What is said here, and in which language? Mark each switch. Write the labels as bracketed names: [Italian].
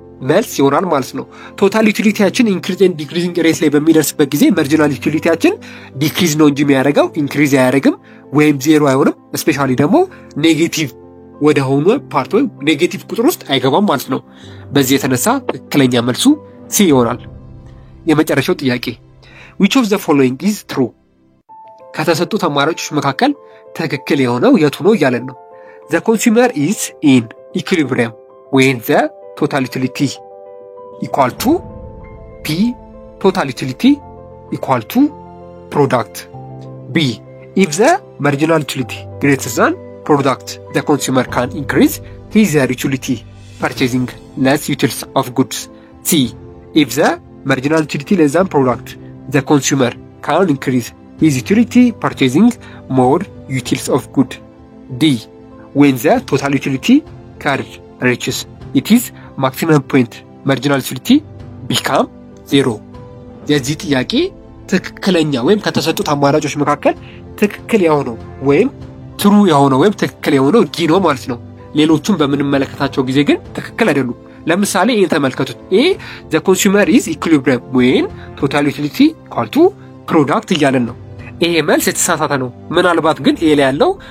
[Amharic] መልስ ይሆናል ማለት ነው። ቶታል ዩቲሊቲያችን ኢንክሪዝ ኤንድ ዲክሪዚንግ ሬት ላይ በሚደርስበት ጊዜ ማርጂናል ዩቲሊቲያችን ዲክሪዝ ነው እንጂ የሚያደርገው ኢንክሪዝ አያደርግም ወይም 0 አይሆንም። ስፔሻሊ ደግሞ ኔጌቲቭ ወደ ሆነ ፓርት ወይም ኔጌቲቭ ቁጥር ውስጥ አይገባም ማለት ነው። በዚህ የተነሳ ትክክለኛ መልሱ ሲ ይሆናል። የመጨረሻው ጥያቄ [English] which of the following is true? [Amharic] ከተሰጡት አማራጮች መካከል ትክክል የሆነው የቱ ነው እያለን ነው። [English] the consumer is in equilibrium when the total utility equal to P total utility equal to product. B. If the marginal utility greater than product, the consumer can increase his utility purchasing less utils of goods. C. If the marginal utility less than product, the consumer can increase his utility purchasing more utils of good. D. When the total utility curve reaches its maximum point, marginal utility become 0. [Amharic] የዚህ ጥያቄ ትክክለኛ ወይም ከተሰጡት አማራጮች መካከል ትክክል የሆነው ወይም ትሩ የሆነው ወይም ትክክል የሆነው ዲ ነው ማለት ነው። ሌሎቹም በምንመለከታቸው ጊዜ ግን ትክክል አይደሉም። ለምሳሌ ይሄን ተመልከቱት። ኤ [English] the consumer is equilibrium when total utility equal to product [Amharic] እያለን ነው። ይሄ መልስ የተሳሳተ ነው። ምናልባት ግን ኤ ላይ ያለው